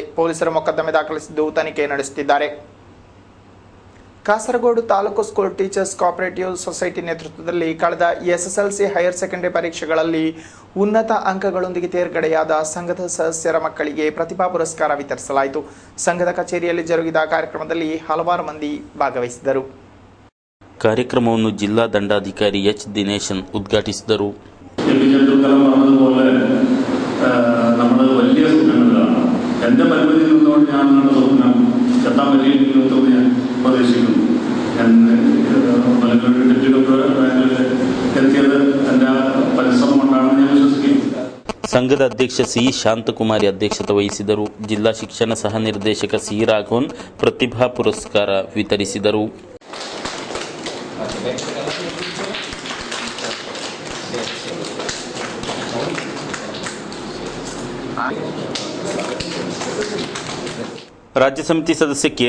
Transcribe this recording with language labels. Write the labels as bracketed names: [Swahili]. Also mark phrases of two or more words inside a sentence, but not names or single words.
[Kannada] ಪೊಲೀಸರು ಮೊಕದ್ದಮೆ ದಾಖಲಿಸಿದ್ದು ತನಿಖೆ ನಡೆಸುತ್ತಿದ್ದಾರೆ. ಕಾಸರಗೋಡು ತಾಲೂಕು ಸ್ಕೂಲ್ ಟೀಚರ್ಸ್ ಕೋಆಪರೇಟಿವ್ ಸೊಸೈಟಿ ನೇತೃತ್ವದಲ್ಲಿ ಕಳೆದ ಎಸ್ಎಸ್ಎಲ್ಸಿ [English] Higher Secondary [Kannada] ಪರೀಕ್ಷೆಗಳಲ್ಲಿ ಉನ್ನತ ಅಂಕಗಳೊಂದಿಗೆ ತೇರ್ಗಡೆಯಾದ ಸಂಘದ ಸದಸ್ಯರ ಮಕ್ಕಳಿಗೆ ಪ್ರತಿಭಾ ಪುರಸ್ಕಾರ ವಿತರಿಸಲಾಯಿತು. ಸಂಘದ ಕಚೇರಿಯಲ್ಲಿ ಜರುಗಿದ ಕಾರ್ಯಕ್ರಮದಲ್ಲಿ ಹಲವಾರು ಮಂದಿ ಭಾಗವಹಿಸಿದರು. ಕಾರ್ಯಕ್ರಮವನ್ನು ಜಿಲ್ಲಾ ದಂಡಾಧಿಕಾರಿ ಎಚ್. ದಿನೇಶನ್ ಉದ್ಘಾಟಿಸಿದರು. [Malayalam] എൻ്റെ പരിമിതിയിൽ നിന്നുകൊണ്ട് ഞാൻ നിങ്ങളുടെ സ്വപ്നം എത്താൻ പറ്റിയിരിക്കുന്നു ഞാൻ പ്രതീക്ഷിക്കുന്നു. ഞാൻ മലപ്പുറം [English] Deputy Doctor [Malayalam] റാങ്കിൽ എത്തിയത് എൻ്റെ പരിശ്രമം കൊണ്ടാണെന്ന് ഞാൻ വിശ്വസിക്കുന്നു. [Kannada] ಸಂಘದ ಅಧ್ಯಕ್ಷ ಸಿ. ಶಾಂತಕುಮಾರಿ ಅಧ್ಯಕ್ಷತೆ ವಹಿಸಿದರು. ಜಿಲ್ಲಾ ಶಿಕ್ಷಣ ಸಹ ನಿರ್ದೇಶಕ ಸಿ. ರಾಘವನ್ ಪ್ರತಿಭಾ ಪುರಸ್ಕಾರ ವಿತರಿಸಿದರು. ರಾಜ್ಯ ಸಮಿತಿ ಸದಸ್ಯ ಕೆ.